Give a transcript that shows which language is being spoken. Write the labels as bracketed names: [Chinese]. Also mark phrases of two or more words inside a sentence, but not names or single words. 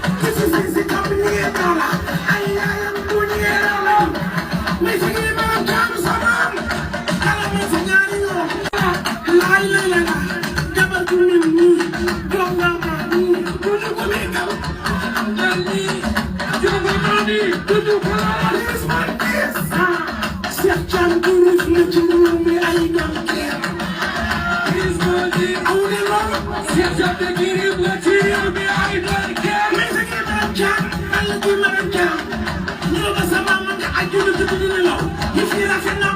[Wolof] Ki si si si tam ñëwee ñoo la. Ay yaayam bu ñëwee ñoo la. Mais si ngi ma jaamu sa maam. Kala ma sa ñaari yoon. Laay la la la. Jabar ju mel nii. Jonga ma nii. Bu ñu ko may kaw. Mel nii. Jonga ma nii. Bu ñu ko laal. [English] This one is, [Wolof] ah, Cheikh Thiam Girif la ci réew mi ay doom kër. [English] This one is, [Wolof] aw de loolu. Cheikh Thiam de Girif la ci réew mi ay doom kër. Mais si ngi ma jaamu. Ay ji ma jaamu. Ñu ne ko sa maam nga aju na tudd dina law. Ñu fi rafet na.